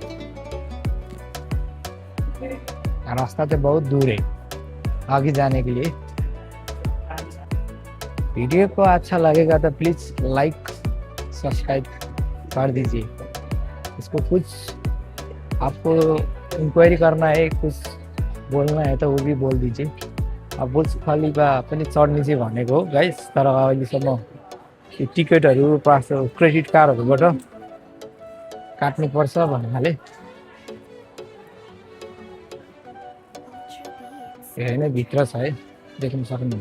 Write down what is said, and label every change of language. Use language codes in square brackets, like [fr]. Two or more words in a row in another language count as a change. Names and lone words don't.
[hi] रास्ता तो बहुत दूर है आगे जाने के लिए। वीडियो को अच्छा लगेगा तो प्लीज [en] like subscribe [hi] कर दीजिए। इसको कुछ आपको इंक्वायरी करना है, कुछ बोलना है तो वो भी बोल दीजिए। [ne] अब बुर्ज खलिफा पनि चढ्ने चाहिँ भनेको हो गाइस, तर अहिलेसम्म टिकटहरू पास क्रेडिट कार्डहरूबाट काट्नुपर्छ भन्नाले हेर्न भित्र छ है, देख्न सक्नुहुन्छ।